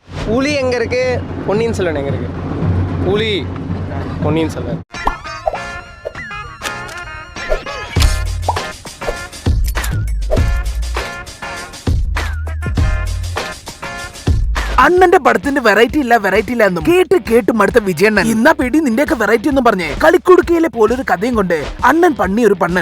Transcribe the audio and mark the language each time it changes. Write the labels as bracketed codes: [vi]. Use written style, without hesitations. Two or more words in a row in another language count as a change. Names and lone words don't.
[ta] புலி எங்கே இருக்குது, பொன்னியின் செல்வன் எங்கே இருக்குது? புலி, பொன்னியின் செல்வன். [ml] അണ്ണന്റെ പടത്തിന്റെ വെറൈറ്റി ഇല്ല എന്നും കേട്ട് മടുത്ത വിജയണ്ണൻ ഇന്നാ പേടി നിന്റെയൊക്കെ വെറൈറ്റി ഒന്നും പറഞ്ഞേ കളിക്കുടുക്കയിലെ പോലൊരു കഥയും കൊണ്ട് [ta] அண்ணன் பண்ணி ஒரு பண்ணல்.